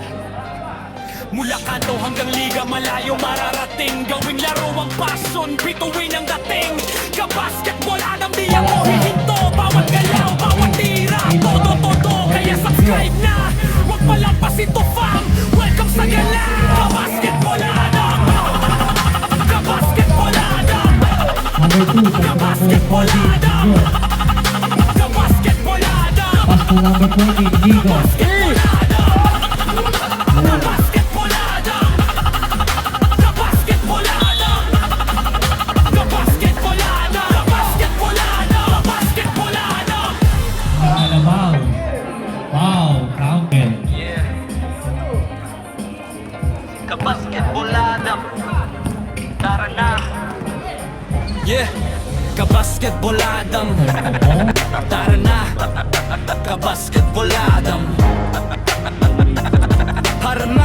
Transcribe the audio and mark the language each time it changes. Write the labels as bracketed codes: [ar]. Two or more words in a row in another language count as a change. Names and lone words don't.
[tl] Mula kanto hanggang liga, malayo mararating. Gawing laro ang passion, bituin ang dating. Kabasketball Adam, di ako hihinto. Bawat galaw, bawat tira, todo. Kaya subscribe na, huwag malampas ito fam. Welcome sa gala, Kabasketball Adam. Kabasketball Adam. [en] Number 2, [tl] Kabasketball Adam. Kabasketball Adam. [en] pass to number 14, Digo. [tl] Kabasketball Adam. Kabasketball Adam. Kabasketball Adam. Kabasketball Adam. Kabasketball Adam. Kabasketball Adam. Alabaw. [en] Wow, counter. Yeah. [tl] Kabasketball Adam. Tara na. Yeah. Kabasketball Adam. Tara na. Kabasketball Adam. Para na.